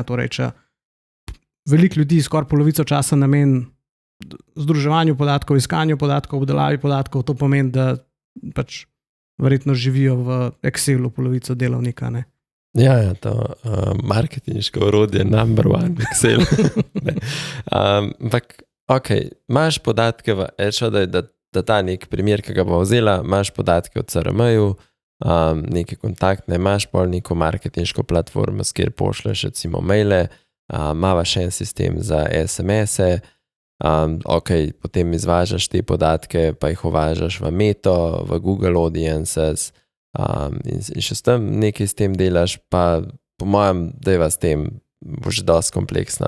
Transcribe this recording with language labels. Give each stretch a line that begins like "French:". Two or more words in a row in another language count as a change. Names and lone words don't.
Slovenian: Torej, če veliko ljudi skoraj polovico časa namen združevanju podatkov, iskanju podatkov, obdelavi podatkov, to pomeni, da pač verjetno živijo v Excelu polovico delovnika. Ne? Ja, to marketinško orodje,
English: number one, Excel.
Slovenian: Ampak, imaš podatke v Azure, da ta nek primer, ki ga bo vzela, imaš podatke od CRM-ju, neke kontaktne, imaš pol neko marketinško platformo, s kjer pošleš recimo maile, imaš en sistem za SMS-e, potem izvažaš te podatke, pa jih uvažaš v Meto, v Google Audiences, in še s tem nekaj s tem delaš, pa po mojem, da je s tem bo že dosti kompleksno.